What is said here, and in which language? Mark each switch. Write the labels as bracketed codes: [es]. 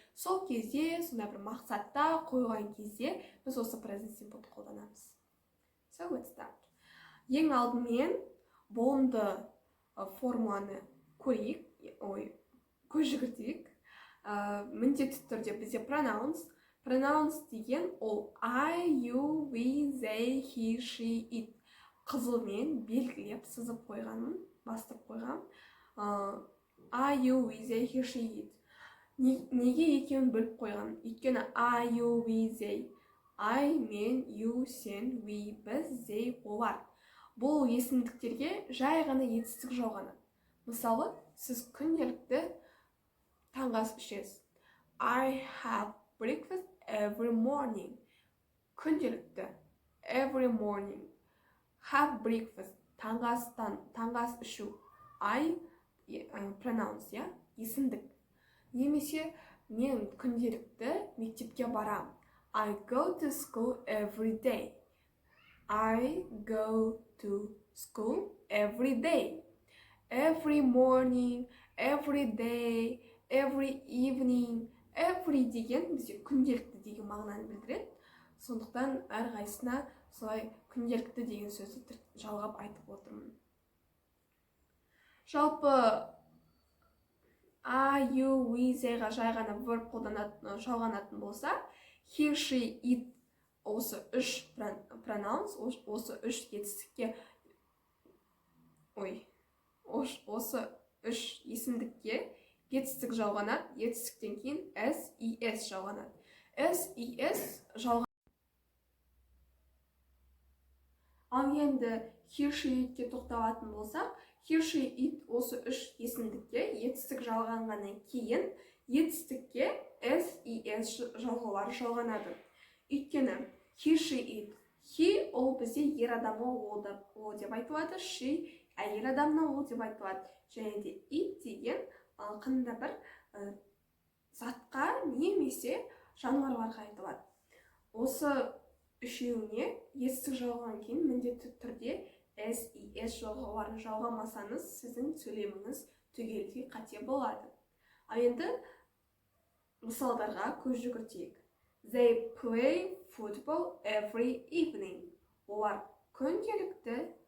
[kk] Сол кезде, сондай бір мақсатта қойған кезде біз осы present simple'ды қолданамыз. [en] So let's start. [kk] Ең алдымен болымды формуланы көз жүгіртейік. Міндетті түрде бізде pronouns. [en] Pronouns деген ол I, you, we, they, he, she, it. [kk] Қызылмен белгілеп, сызып қойғанмын, бастырып қойғам. [en] I, you, we, they, he, she, it. [kk] Неге екеуін бөліп қойғам? [en] Өйткені I, you, we, they. [kk] I, мен, you, сен, we, біз, they, олар. Бұл есімдіктерге жай ғана етістік жауғаны. Мысалы, сіз күнделікті таңғы ас ішесіз. [en] I have breakfast every morning. [kk] Күнделікті [en] every morning. Have breakfast. [kk] Таңғы ас ішу. [en] I pronounce, [kk] есімдік. Немесе мен күнделікті мектепке барам. [en] I go to school every day. I go to school every day. Every morning, every day, every evening, [kk] every деген бізде күнделікті деген мағынаны білдіреді. Сондықтан әрқайсысына солай күнделікті деген сөзді жалғап айтып отырмын. Жалпы I, you, we, theyға жай ғана verb жалғанатын болса, he, she, it осы 3 pronouns, осы 3 етістікке, осы 3 есімдікке етістік жалғанады, етістіктен кейін s, es жалғанады. S, es жалғанады. Ал енді he, she, itке тоқталатын болсақ, he, she, it осы 3 есімдікке етістік жалғанғаннан кейін етістікке s, es жалғаулары жалғанады. [en] Өйткені he, she, it. [kk] He ол бізде ер адамы ол деп айтылады, she әйел адамны ол деп айтылады. Және де it деген қандай бір затқа немесе жануарларға айтылады. Осы үшеуіне етістік жалғаған кейін міндетті түрде s, es жалғауларын жалғамасаңыз, сіздің сөйлеміңіз түгелдей қате болады. Ал енді мысалдарға көз жүгіртейік. [en] They play football every evening. [kk] Олар күнделікті